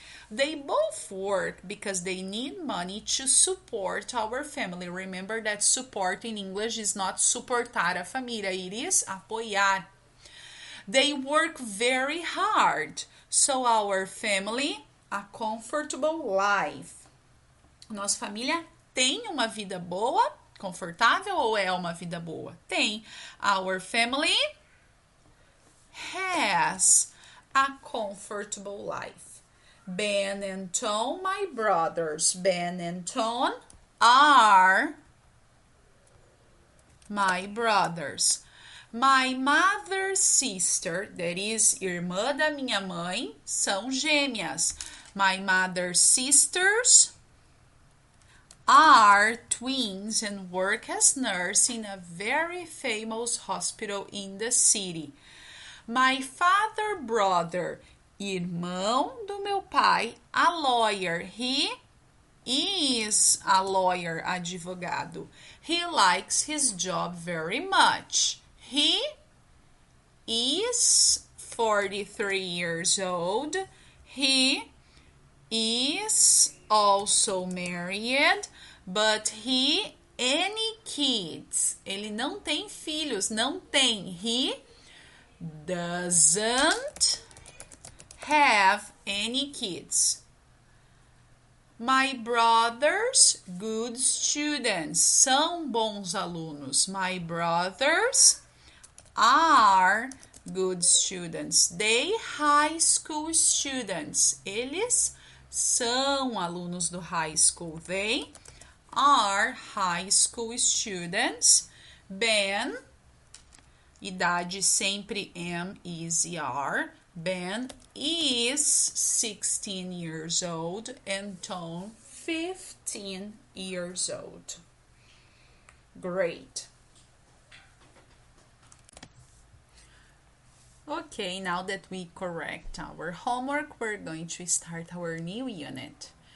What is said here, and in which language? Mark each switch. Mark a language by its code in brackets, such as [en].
[en] They both work because they need money to support our family. Remember that support in English is not [pt] suportar a família, [en] it is [pt] apoiar. [en] They work very hard, so our family a comfortable life. [pt] Nossa família tem uma vida boa, confortável ou é uma vida boa? Tem. [en] Our family has a comfortable life. Ben and Tom, my brothers. Ben and Tom are my brothers. My mother's sister, that is, [pt] irmã da minha mãe, são gêmeas. [en] My mother's sisters are twins and work as nurse in a very famous hospital in the city. My father brother, [pt] irmão do meu pai, [en] a lawyer. He is a lawyer, advogado. He likes his job very much. He is 43 years old. He is also married, but he any kids. [pt] Ele não tem filhos, não tem. [en] He doesn't have any kids. My brothers, good students. [pt] São bons alunos. [en] My brothers are good students. They high school students. [pt] Eles são alunos do [en] high school. They are high school students. [pt] Ben, idade sempre am, is e are. [en] Ben is 16 years old and Tom 15 years old. Great. Okay, now that we correct our homework, we're going to start our new unit.